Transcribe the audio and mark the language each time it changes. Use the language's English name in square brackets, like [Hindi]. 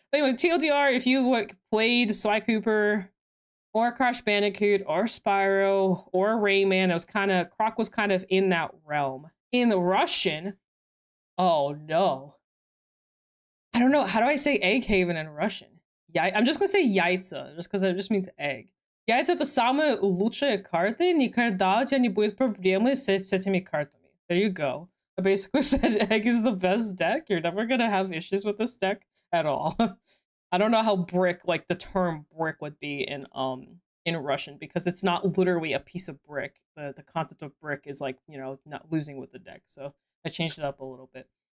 [English] But anyway, TLDR, if you like played Sly Cooper or Crash Bandicoot or Spyro or Rayman, Croc was kind of in that realm. In the Russian, oh no. I don't know, how do I say Egg Haven in Russian? Yeah, I'm just gonna say Яйца, just because it just means egg. [Russian] Яйца это самые лучшие карты, никогда у тебя не будет проблемы с этими картами. [English] There you go. I basically said egg is the best deck. You're never gonna have issues with this deck at all. I don't know how brick, like the term brick would be in Russian, because it's not literally a piece of brick. The concept of brick is like, you know, not losing with the deck. So I changed it up a little bit.